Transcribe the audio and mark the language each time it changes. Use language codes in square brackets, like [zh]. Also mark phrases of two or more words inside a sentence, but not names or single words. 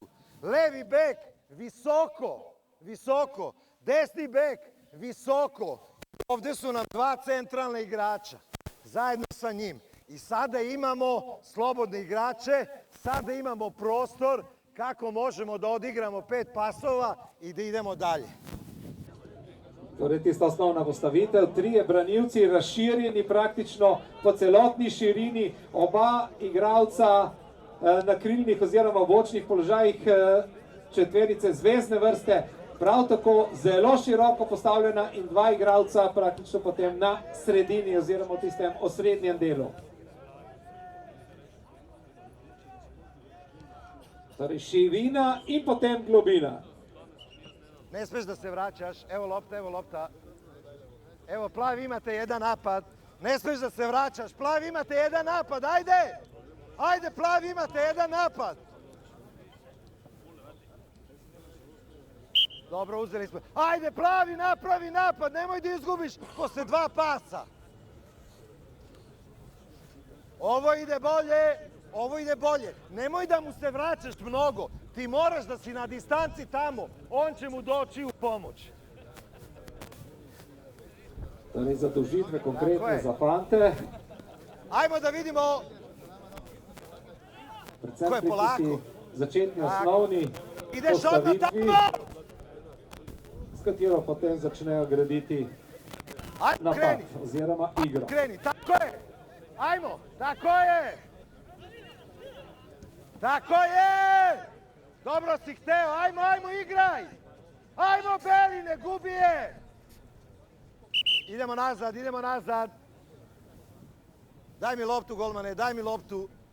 [sr] Levi bek, visoko, visoko. Desni bek, visoko. Ovde su nam dva centralna igrača, zajedno sa njim. I sada imamo slobodne igrače, sada imamo prostor kako možemo da odigramo 5 pasova i da idemo dalje. [sl] Torej, tista osnovna postavitev, trije branilci razširjeni praktično po celotni širini, oba igralca na krilnih oziroma bočnih položajih četverice zvezdne vrste, prav tako zelo široko postavljena in dva igralca praktično potem na sredini oziroma v tistem osrednjem delu. Torej, širina in potem globina. [sr] Ne smeš da se vraćaš, evo lopta, evo lopta. Evo plavi imate jedan napad, ne smeš da se vraćaš, plavi imate jedan napad, ajde! Ajde plavi imate jedan napad! Dobro, uzeli smo. Ajde plavi napravi napad, nemoj da izgubiš posle 2 pasa. Ovo ide bolje, ovo ide bolje. Nemoj da mu se vraćaš mnogo. Ti moraš da si na distanci tamo. On će mu doći u pomoć. [sl] Torej, zadužitve konkretne za fante. [sr] Ajmo da vidimo. [sl] Predvsem [sr] Ko je polako? [sl] pritisti začetni osnovni [sr] Ideš odmah [sl] postavitvi, [sr] tamo! [sl] s katero potem začnejo graditi [sr] Ajmo, [sl] napad [sr] kreni. [sl] oziroma igro. [sr] Kreni, tako je. Ajmo, tako je. Tako je. Dobro si hteo, ajmo, ajmo, igraj. Ajmo, Beli, ne gubi je. Idemo nazad, idemo nazad. Daj mi loptu, golmane, daj mi loptu.